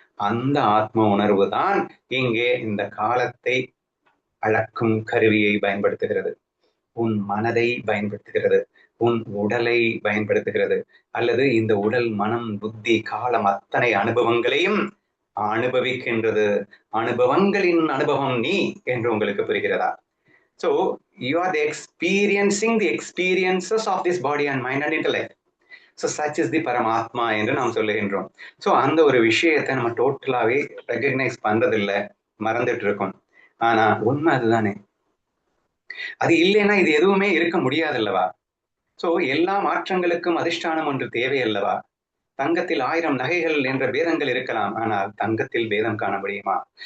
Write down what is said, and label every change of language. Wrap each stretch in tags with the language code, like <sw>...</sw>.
<ta>அந்த ஆத்ம உணர்வு தான் இங்கே இந்த காலத்தை அளக்கும் கருவியை பயன்படுத்துகிறது, உன் மனதை பயன்படுத்துகிறது, உன் உடலை பயன்படுத்துகிறது, அல்லது இந்த உடல் மனம் புத்தி காலம் அத்தனை அனுபவங்களையும் அனுபவிக்கின்றது. அனுபவங்களின் அனுபவம் நீ என்று உங்களுக்கு புரிகிறதா?</ta> <en>So you are experiencing the experiences of this body and mind and intellect. So such is the Paramatma</en> <ta>என்று நாம் சொல்லுகின்றோம். ஸோ அந்த ஒரு விஷயத்தை நம்ம டோட்டலாவே ரெகக்னைஸ் பண்றதில்லை, மறந்துட்டு இருக்கோம். ஆனா உண்மை அதுதானே. அது இல்லைன்னா இது எதுவுமே இருக்க முடியாது அல்லவா? சோ எல்லா மாற்றங்களுக்கும் அதிஷ்டானம் ஒன்று தேவை அல்லவா? தங்கத்தில் 1000 நகைகள் என்ற பேதங்கள் இருக்கலாம், ஆனால் தங்கத்தில் பேதம் காண முடியுமா?</ta>